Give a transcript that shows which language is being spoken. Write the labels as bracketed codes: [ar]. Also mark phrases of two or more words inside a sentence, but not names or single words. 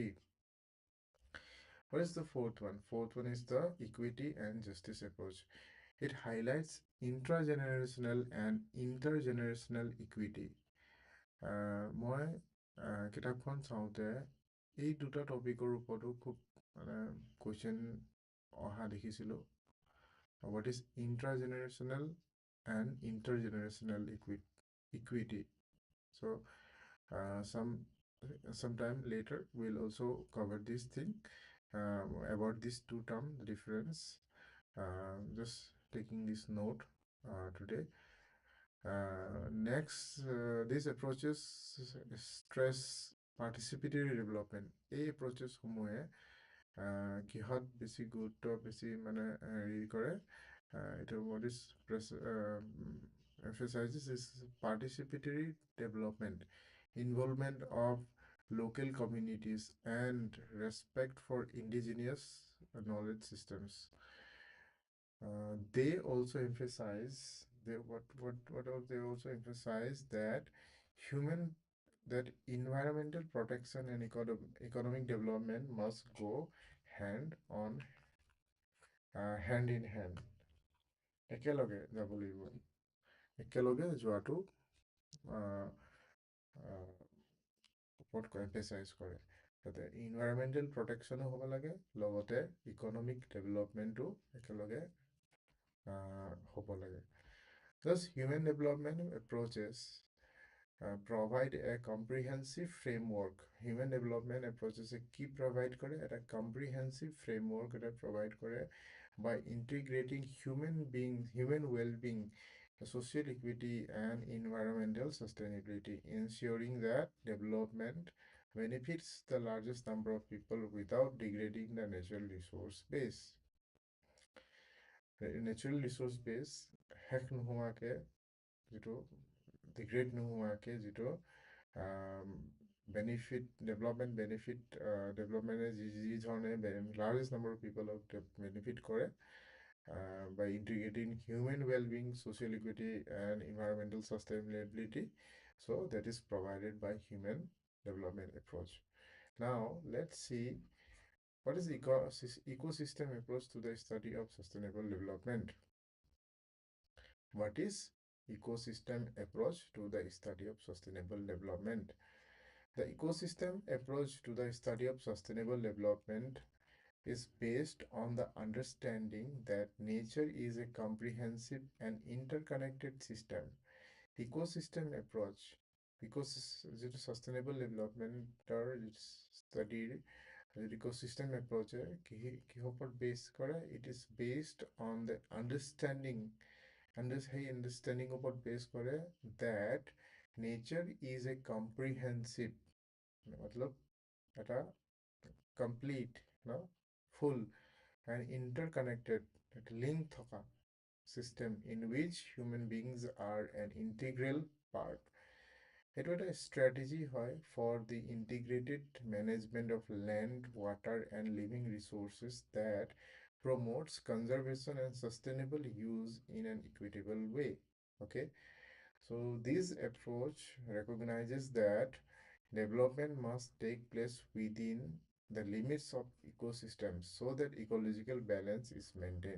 [en] What is the fourth one? Fourth one is the equity and justice approach. It highlights intragenerational and intergenerational equity. [as] মই কিতাপখন চাওঁতে এই দুটা টপিকৰ ওপৰতো খুব কুৱেশ্যন অহা দেখিছিলোঁ. [en] What is intragenerational and intergenerational equity? So sometime later we'll also cover this thing about these two terms, the difference. Just taking this note today. Next, these approaches stress participatory development. [as] এই approaches সমূহে কিহত বেছি গুৰুত্ব বেছি মানে হেৰি কৰে, [en] what is emphasizes is participatory development, involvement of local communities and respect for indigenous knowledge systems. They also emphasize they also emphasize that environmental protection and economic development must go hand in hand. [as] একেলগে যাব লাগিব, একেলগে যোৱাটো ওপৰত এম্ফেচাইজ কৰে, যাতে [en] environmental protectionো [as] হ'ব লাগে, লগতে [en] economic developmentো [as] একেলগে হ'ব লাগে. [en] Thus, human development approaches provide a comprehensive framework. Human development approaches provide a comprehensive framework provide by integrating human well-being, social equity and environmental sustainability, ensuring that development benefits the largest number of people without degrading the natural resource base. The natural resource base [as] শেষ নোহোৱাকে যিটো [en] degrade [as] নোহোৱাকে যিটো [en] development [as] যি ধৰণে [en] largest number of people benefit কৰে by integrating human well-being, social equity and environmental sustainability. So that is provided by human development approach. Now let's see what is the ecosystem approach to the study of sustainable development. What is ecosystem approach to the study of sustainable development? The ecosystem approach to the study of sustainable development is based on the understanding that nature is a comprehensive and interconnected system [as] ইক'চিষ্টেম এপ্ৰ'চ যিটো ছাষ্টেইনেবল ডেভেলপমেণ্টৰ ষ্টাডিৰ যিটো ইক'চিষ্টেম এপ্ৰ'চে কিহৰ ওপৰত বেছ কৰে, [en] it is based on the understanding [as] সেই আণ্ডাৰষ্টেণ্ডিং ওপৰত বেছ কৰে [en] that nature is a comprehensive [as] মতলব এটা [en] complete, no, full and interconnected link থকা system in which human beings are an integral part. [as] এইটো এটা [en] strategy হয় for the integrated management of land, water and living resources that promotes conservation and sustainable use in an equitable way. Okay, so this approach recognizes that development must take place within the limits of ecosystems so that ecological balance is maintained.